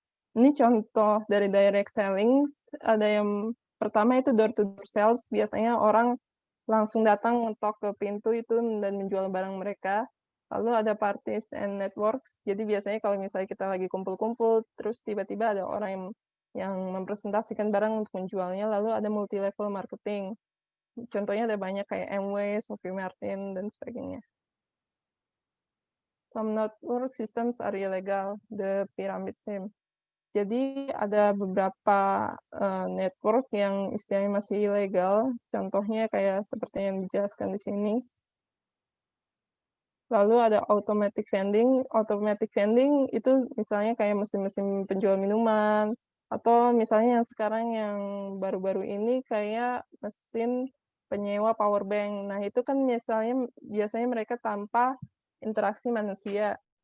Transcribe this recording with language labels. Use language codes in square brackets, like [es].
[id] Ini contoh dari direct selling, ada yang pertama itu door-to-door sales, biasanya orang langsung datang ngetok ke pintu itu dan menjual barang mereka. Lalu ada parties and networks, jadi biasanya kalau misalnya kita lagi kumpul-kumpul, terus tiba-tiba ada orang yang mempresentasikan barang untuk menjualnya, lalu ada multi-level marketing. Contohnya ada banyak kayak Amway, Sophie Martin, dan sebagainya. [en] Some network systems are illegal, the pyramid scheme. [id] Jadi ada beberapa network yang istilahnya masih ilegal, contohnya kayak seperti yang dijelaskan di sini. Lalu ada automatic vending. Automatic vending itu misalnya kayak mesin-mesin penjual minuman, atau misalnya yang sekarang yang baru-baru ini kayak mesin penyewa power bank. Nah itu kan biasanya mereka tanpa interaksi manusia.